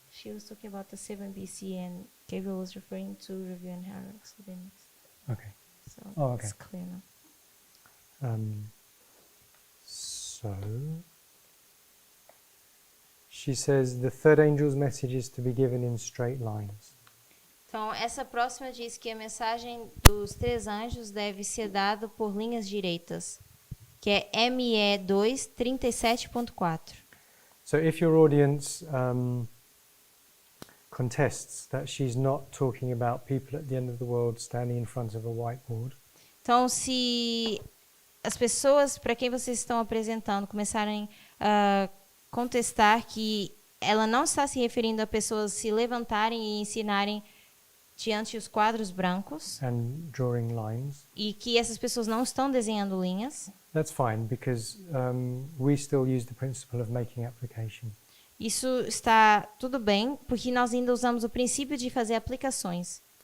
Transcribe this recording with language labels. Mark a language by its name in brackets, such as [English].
[English] She was talking about the 7BC and Gabriel was referring to Review and Herald. Okay. So Oh, okay. it's clear now. So she says the third angel's message is to be given in straight lines. [Portuguese] Então, essa próxima diz que a mensagem dos 3 anjos deve ser dada por linhas direitas, que é ME 2, 37.4. [English] So if your audience contests that she's not talking about people at the end of the world standing in front of a whiteboard, [Portuguese] Então, se as pessoas para quem vocês estão apresentando começarem a contestar que ela não está se referindo a pessoas se levantarem e ensinarem diante os quadros brancos [English] and drawing lines, [Portuguese] e que essas pessoas não estão desenhando linhas, [English] that's fine because we still use the principle of making application. [Portuguese] isso está tudo bem, porque nós ainda usamos o princípio de fazer aplicações.